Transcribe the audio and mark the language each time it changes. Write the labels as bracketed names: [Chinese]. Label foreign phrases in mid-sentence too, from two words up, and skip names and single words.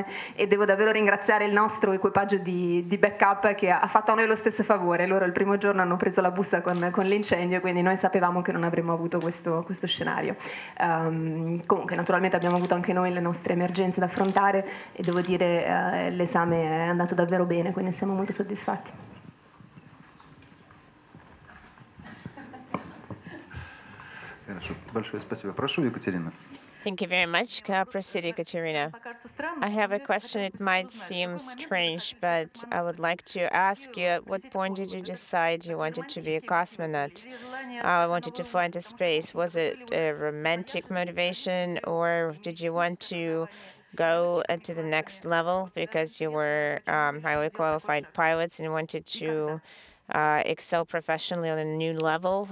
[Italian] E devo davvero ringraziare il nostro equipaggio di backup, che ha fatto a noi lo stesso favore. Loro il primo giorno hanno preso la busta con l'incendio, quindi noi sapevamo che non avremmo avuto questo scenario. Comunque naturalmente abbiamo avuto anche noi le nostre emergenze da affrontare e devo dire l'esame è andato davvero bene, quindi siamo molto soddisfatti. [Russian] Хорошо. Большое спасибо. Прошу, Екатерина. [English] Thank you very much. Proceed, Ekaterina. I have a question. It might seem strange, but I would like to ask you, at what point did you decide you wanted to be a cosmonaut? Wanted to fly into space. Was it a romantic motivation, or did you want to go to the next level because you were highly qualified pilots and wanted to excel professionally on a new level?